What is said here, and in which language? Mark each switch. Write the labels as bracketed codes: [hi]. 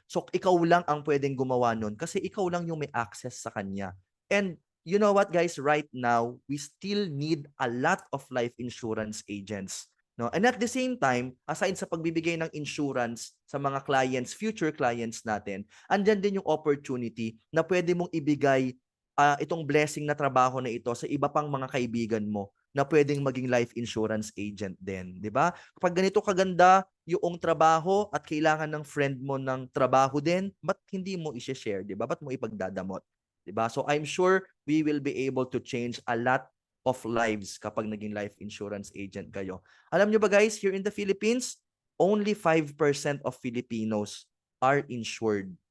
[tl] So ikaw lang ang pwedeng gumawa nun kasi ikaw lang yung may access sa kanya. [en] And you know what guys, right now, we still need a lot of life insurance agents. [tl] No? [en] And at the same time, [tl] aside sa pagbibigay ng insurance sa mga clients, future clients natin, andyan din yung opportunity na pwede mong ibigay itong blessing na trabaho na ito sa iba pang mga kaibigan mo na pwedeng maging life insurance agent din, 'di ba? Kapag ganito kaganda yung trabaho at kailangan ng friend mo ng trabaho din, ba't hindi mo i-share, 'di ba? Ba't mo ipagdadamot, 'di ba? [en] So I'm sure we will be able to change a lot of lives [tl] kapag naging life insurance agent kayo. Alam nyo ba guys, [en] here in the Philippines, only 5% of Filipinos are insured.